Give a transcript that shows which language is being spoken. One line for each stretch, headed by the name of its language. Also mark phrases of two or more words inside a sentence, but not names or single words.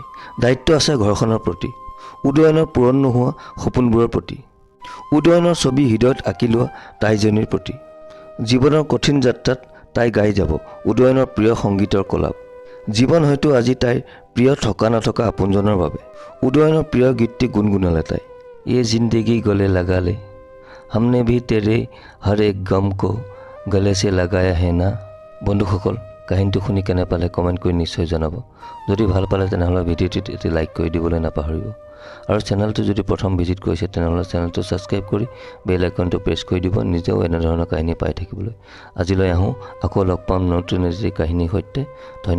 Assamese: দায়িত্ব আছে ঘৰখনৰ প্ৰতি, উদয়নৰ পূৰণ নোহোৱা সপোনবোৰৰ প্ৰতি, উদয়নৰ ছবি হৃদয়ত আঁকি লোৱা তাইজনীৰ প্ৰতি। জীৱনৰ কঠিন যাত্ৰাত তাই গাই যাব উদয়নৰ প্ৰিয় সংগীতৰ কলাপ। জীৱন হয়তো আজি তাইৰ প্ৰিয় থকা নথকা আপোনজনৰ বাবে। উদয়নৰ প্ৰিয় গীতটি গুণগুণালে তাই।
Hindi: ये जिंदगी गले लगा ले, हमने भी तेरे हर एक गम को गले से लगाया है ना।
Assamese: বন্ধুসকল, কাহিনীটো শুনি কেনে পালে কমেণ্ট কৰি নিশ্চয় জনাব। যদি ভাল পালে তেনেহ'লে ভিডিঅ'টিত এটি লাইক কৰি দিবলৈ নাপাহৰিব। আৰু চেনেলটো যদি প্ৰথম ভিজিট কৰিছে তেনেহ'লে চেনেলটো ছাবস্ক্ৰাইব কৰি
English: bell icon
Assamese: প্ৰেছ কৰি দিব, নিজেও এনেধৰণৰ কাহিনী পাই থাকিবলৈ। আজিলৈ আহোঁ, আকৌ লগ পাম নতুন এটি কাহিনীৰ সৈতে।